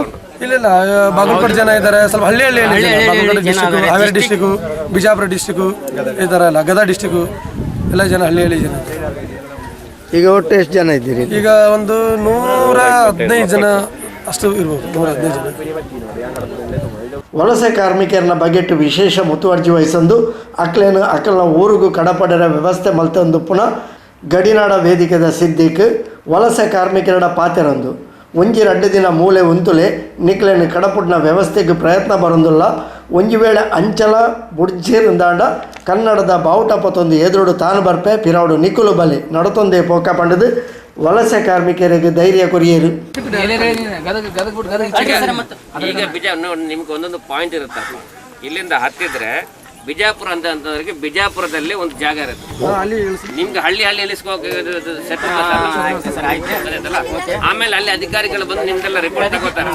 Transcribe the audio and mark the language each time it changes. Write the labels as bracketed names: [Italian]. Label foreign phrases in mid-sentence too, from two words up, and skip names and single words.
[Kannada] ಇಲ್ಲ, ಬಾಗಲಕೋಟೆ ಜನ ಇದ್ದಾರೆ, ಸ್ವಲ್ಪ ಹಳ್ಳಿ ಬಾಗಲಕೋಟೆ ಡಿಸ್ಟಿಕ್ಕು, ಹಾವೇರಿ ಡಿಸ್ಟಿಕ್ಕು, ಬಿಜಾಪುರ ಡಿಸ್ಟಿಕ್ಕು, ಈ ಥರ ಎಲ್ಲ ಗದಗ ಡಿಸ್ಟಿಕ್ಕು ಎಲ್ಲ ಜನ ಹಳ್ಳಿ ಜನ. ಈಗ ಒಟ್ಟು ಎಷ್ಟು ಜನ ಇದ್ದೀರಿ? ಈಗ ಒಂದು 115 ಜನ ಅಷ್ಟು ಇರ್ಬೋದು, 115 ಜನ. [Tulu] ವಲಸೆ ಕಾರ್ಮಿಕರನ್ನ ಬಗೆಟ್ಟು ವಿಶೇಷ ಮುತುವರ್ಜಿ ವಹಿಸಂದು ಅಕ್ಕಲ್ನ ಊರಿಗೂ ಕಡಪಡರ ವ್ಯವಸ್ಥೆ ಮಲ್ತಂದು ಪುನಃ ಗಡಿನಾಡ ವೇದಿಕೆದ ಸಿದ್ದಿಕ್ ವಲಸೆ ಕಾರ್ಮಿಕರ ಪಾತೆರಂದು ಒಂಜಿ 2 ದಿನ ಮೂಲೆ ಉಂತುಲೆ ನಿಕ್ಲೆನ್ ಕಡಪುಡ್ನ ವ್ಯವಸ್ಥೆಗೆ ಪ್ರಯತ್ನ ಬರೊಂದುಲ್ಲ ಒಂಜಿ ವೇಳೆ ಅಂಚಲ ಬುಡ್ಜಿರಿಂದಾಂಡ ಕನ್ನಡದ ಬಾವುಟಪತ್ತೊಂದು ಎದುರುಡು ತಾನು ಬರ್ಪೆ ಪಿರಾವುಡು ನಿಕ್ಕುಲು ಬಲಿ ನಡತೊಂದೇ ಪೋಕ ಪಂಡದು ವಲಸೆ ಕಾರ್ಮಿಕರಿಗೆ ಧೈರ್ಯ ಕೊರಿಯರು. [Kannada] ಈಗ ನಿಮ್ಗೆ ಒಂದೊಂದು ಪಾಯಿಂಟ್ ಇರುತ್ತಪ್ಪ. ಇಲ್ಲಿಂದ ಹತ್ತಿದ್ರೆ ಬಿಜಾಪುರ ಅಂತಂದ್ರೆ ಬಿಜಾಪುರದಲ್ಲಿ ಒಂದು ಜಾಗ ಇರುತ್ತೆ. ನಿಮ್ಗೆ ಹಳ್ಳಿ ಇಳಿಸ್ಕೋಕೆ ಆಮೇಲೆ ಅಲ್ಲಿ ಅಧಿಕಾರಿಗಳು ಬಂದು ನಿಮ್ದೆಲ್ಲ ರಿಪೋರ್ಟ್ ತಗೋತಾರೆ.